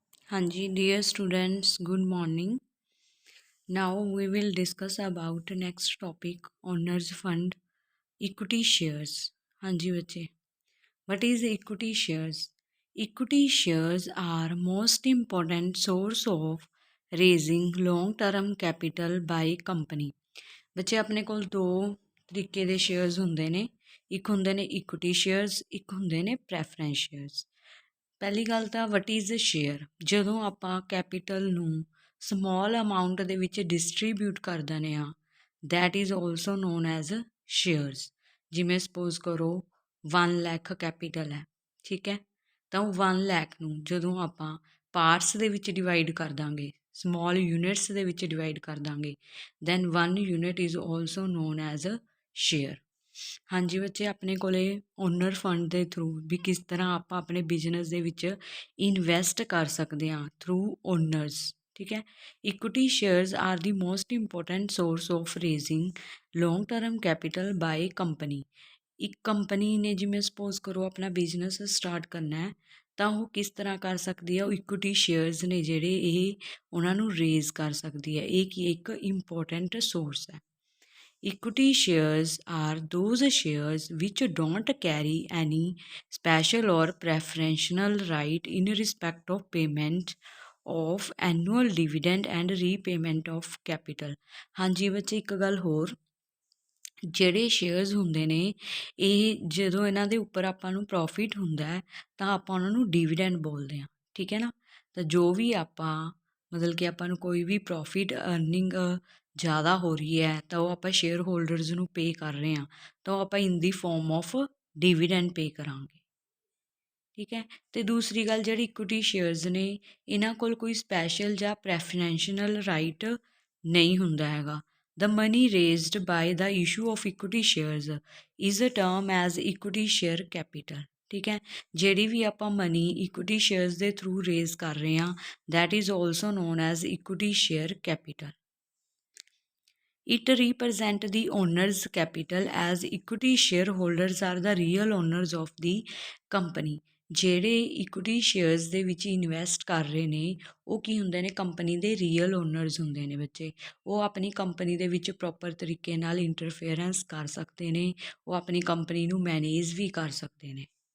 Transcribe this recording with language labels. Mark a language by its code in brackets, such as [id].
[en] Hanji, dear students, good morning. Now we will discuss about next topic owners fund equity shares. [pa] Hanji बच्चे, [en] what is equity shares? Equity shares are most important source of raising long term capital by company. [pa] ਬੱਚੇ ਆਪਣੇ ਕੋਲ ਦੋ ਤਰੀਕੇ ਦੇ shares ਹੁੰਦੇ ਨੇ, ਇੱਕ ਹੁੰਦੇ ਨੇ ਇਕੁਇਟੀ ਸ਼ੇਅਰਸ, ਇੱਕ ਹੁੰਦੇ ਨੇ ਪ੍ਰੈਫਰੈਂਸ ਸ਼ੇਅਰਸ। ਪਹਿਲੀ ਗੱਲ ਤਾਂ [en] What is a share. [pa] ਜਦੋਂ ਆਪਾਂ ਕੈਪੀਟਲ ਨੂੰ ਸਮੋਲ ਅਮਾਊਂਟ ਦੇ ਵਿੱਚ ਡਿਸਟਰੀਬਿਊਟ ਕਰ ਦਿੰਦੇ ਹਾਂ, [en] That is also known as shares. [pa] ਜਿਵੇਂ ਸਪੋਜ਼ ਕਰੋ 1 ਲੱਖ ਕੈਪੀਟਲ ਹੈ, ਠੀਕ ਹੈ, ਤਾਂ ਉਹ 1 ਲੱਖ ਨੂੰ ਜਦੋਂ ਆਪਾਂ ਪਾਰਟਸ ਦੇ ਵਿੱਚ ਡਿਵਾਈਡ ਕਰ ਦਾਂਗੇ, ਸਮੋਲ ਯੂਨਿਟਸ ਦੇ ਵਿੱਚ ਡਿਵਾਈਡ ਕਰ ਦਾਂਗੇ, [en] Then 1 unit is also known as a share. [pa] ਹਾਂਜੀ ਬੱਚੇ, ਆਪਣੇ ਕੋਲੇ ਓਨਰ ਫੰਡ ਦੇ ਥਰੂ ਵੀ ਕਿਸ ਤਰ੍ਹਾਂ ਆਪਾਂ ਆਪਣੇ ਬਿਜ਼ਨਸ ਦੇ ਵਿੱਚ ਇਨਵੈਸਟ ਕਰ ਸਕਦੇ ਹਾਂ ਥਰੂ ਓਨਰਸ, ਠੀਕ ਹੈ। [en] Equity shares are the most important source of raising long term capital by company. [pa] ਇੱਕ ਕੰਪਨੀ ਨੇ ਜਿਵੇਂ ਸਪੋਜ਼ ਕਰੋ ਆਪਣਾ ਬਿਜ਼ਨਸ ਸਟਾਰਟ ਕਰਨਾ ਹੈ, ਤਾਂ ਉਹ ਕਿਸ ਤਰ੍ਹਾਂ ਕਰ ਸਕਦੀ ਹੈ, ਉਹ ਇਕੁਇਟੀ ਸ਼ੇਅਰਸ ਨੇ ਜਿਹੜੇ ਇਹ ਉਹਨਾਂ ਨੂੰ ਰੇਜ਼ ਕਰ ਸਕਦੀ ਹੈ। ਇਹ ਕੀ ਇੱਕ ਇੰਪੋਰਟੈਂਟ ਸੋਰਸ ਹੈ। [en] Equity shares are those shares which don't carry any special or preferential right in respect of payment of annual dividend and repayment of capital। [pa] ਹਾਂਜੀ ਬੱਚੇ, ਇੱਕ ਗੱਲ ਹੋਰ, ਜਿਹੜੇ ਸ਼ੇਅਰਸ ਹੁੰਦੇ ਨੇ ਇਹ ਜਦੋਂ ਇਹਨਾਂ ਦੇ ਉੱਪਰ ਆਪਾਂ ਨੂੰ ਪ੍ਰੋਫਿਟ ਹੁੰਦਾ ਹੈ ਤਾਂ ਆਪਾਂ ਉਹਨਾਂ ਨੂੰ ਡਿਵੀਡੈਂਡ ਬੋਲਦੇ ਹਾਂ, ਠੀਕ ਹੈ ਨਾ। ਤਾਂ ਜੋ ਵੀ ਆਪਾਂ ਮਤਲਬ ਕਿ ਆਪਾਂ ਨੂੰ ਕੋਈ ਵੀ ਪ੍ਰੋਫਿਟ ਅਰਨਿੰਗ ਜ਼ਿਆਦਾ ਹੋ ਰਹੀ ਹੈ ਤਾਂ ਉਹ ਆਪਾਂ ਸ਼ੇਅਰ ਹੋਲਡਰਸ ਨੂੰ ਪੇ ਕਰ ਰਹੇ ਹਾਂ, ਤਾਂ ਉਹ ਆਪਾਂ ਇਨ ਦੀ ਫੋਰਮ ਆਫ ਡਿਵੀਡੈਂਡ ਪੇ ਕਰਾਂਗੇ, ਠੀਕ ਹੈ। ਅਤੇ ਦੂਸਰੀ ਗੱਲ, ਜਿਹੜੀ ਇਕੁਇਟੀ ਸ਼ੇਅਰਸ ਨੇ ਇਹਨਾਂ ਕੋਲ ਕੋਈ ਸਪੈਸ਼ਲ ਜਾਂ ਪ੍ਰੈਫਰੈਂਸ਼ਨਲ ਰਾਈਟ ਨਹੀਂ ਹੁੰਦਾ ਹੈਗਾ। [en] The money raised by the issue of equity shares is a term as equity share capital, [pa] ਠੀਕ ਹੈ। ਜਿਹੜੀ ਵੀ ਆਪਾਂ ਮਨੀ ਇਕੁਇਟੀ ਸ਼ੇਅਰਸ ਦੇ ਥਰੂ ਰੇਜ਼ ਕਰ ਰਹੇ ਹਾਂ, [en] that is also known as equity share capital. It represents the owner's capital as equity shareholders are the real owners of the company। [pa] ਜਿਹੜੇ equity shares ਦੇ ਵਿੱਚ ਇਨਵੈਸਟ ਕਰ ਰਹੇ ਨੇ ਉਹ ਕੀ ਹੁੰਦੇ ਨੇ, ਕੰਪਨੀ ਦੇ ਰੀਅਲ ਓਨਰਸ ਹੁੰਦੇ ਨੇ ਬੱਚੇ। ਉਹ ਆਪਣੀ ਕੰਪਨੀ ਦੇ ਵਿੱਚ ਪ੍ਰੋਪਰ ਤਰੀਕੇ ਨਾਲ ਇੰਟਰਫੇਰੈਂਸ ਕਰ ਸਕਦੇ ਨੇ, ਉਹ ਆਪਣੀ ਕੰਪਨੀ ਨੂੰ ਮੈਨੇਜ ਵੀ ਕਰ ਸਕਦੇ ਨੇ।